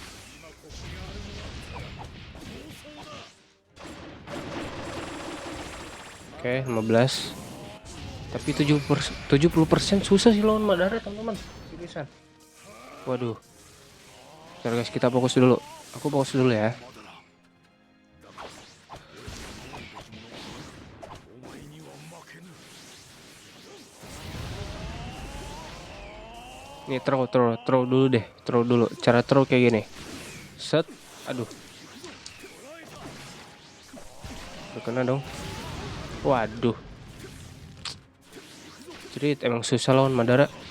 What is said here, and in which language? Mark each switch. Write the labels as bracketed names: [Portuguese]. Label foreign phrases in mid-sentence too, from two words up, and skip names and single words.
[Indonesian] Oke, 15. Tapi 70% susah sih lawan Madara, teman-teman. Seriusan. Waduh. Bentar guys, kita fokus dulu. Aku fokus dulu ya. [Japanese] お前には負けぬ。 [Indonesian] Nih throw dulu deh. Throw dulu. Cara throw kayak gini. Set. Aduh. Udah kena dong. Waduh. Cerit, emang susah lawan Madara.